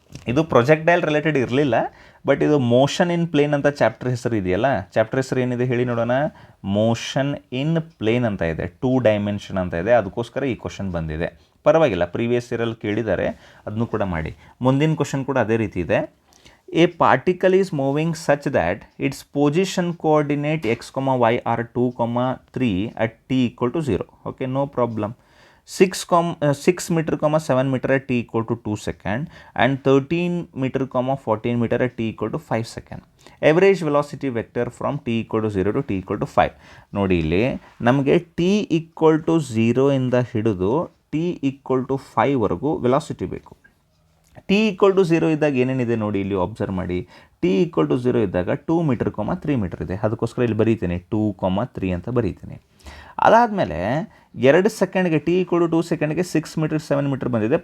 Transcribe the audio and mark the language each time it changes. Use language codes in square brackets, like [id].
[kn] ಇದು projectile related ಇರಲಿಲ್ಲ, but ಇದು ಮೋಷನ್ ಇನ್ ಪ್ಲೇನ್ ಅಂತ ಚಾಪ್ಟರ್ ಹೆಸರು ಇದೆಯಲ್ಲ. ಚಾಪ್ಟರ್ ಹೆಸರು ಏನಿದೆ ಹೇಳಿ ನೋಡೋಣ. ಮೋಷನ್ ಇನ್ ಪ್ಲೇನ್ ಅಂತ ಇದೆ, 2 ಡೈಮೆನ್ಷನ್ ಅಂತ ಇದೆ. ಅದಕ್ಕೋಸ್ಕರ ಈ ಕ್ವಶನ್ ಬಂದಿದೆ. ಪರವಾಗಿಲ್ಲ, ಪ್ರೀವಿಯಸ್ ಇಯರಲ್ಲಿ ಕೇಳಿದ್ದಾರೆ, ಅದನ್ನು ಕೂಡ ಮಾಡಿ. ಮುಂದಿನ ಕ್ವಶನ್ ಕೂಡ ಅದೇ ರೀತಿ ಇದೆ. [en] A particle is moving such that its position coordinate x, y are 2, 3 at t equal to 0. Okay, no problem. 6 meter, 7 meter at t equal to 2 second and 13 meter, 14 meter at t equal to 5 second. Average velocity vector from t equal to 0 to t equal to 5. [kn] ನೋಡಿ ಇಲ್ಲಿ ನಮಗೆ t equal to 0 ಇಂದ ಹಿಡಿದು t equal to 5 ವರೆಗೂ velocity ಬೇಕು. t equal to 0 ಇದ್ದಾಗ ಏನೇನಿದೆ ನೋಡಿ ಇಲ್ಲಿ ಅಬ್ಸರ್ವ್ ಮಾಡಿ. t equal to 0 ಇದ್ದಾಗ 2 ಮೀಟರ್, 3 ಮೀಟರ್ ಇದೆ. ಅದಕ್ಕೋಸ್ಕರ ಇಲ್ಲಿ ಬರೀತೀನಿ 2, 3 ಅಂತ ಬರೀತೀನಿ. ಅದಾದಮೇಲೆ 2 ಸೆಕೆಂಡ್ಗೆ t equal to 2 ಸೆಕೆಂಡ್ಗೆ 6 metre, 7 metre ಬಂದಿದೆ.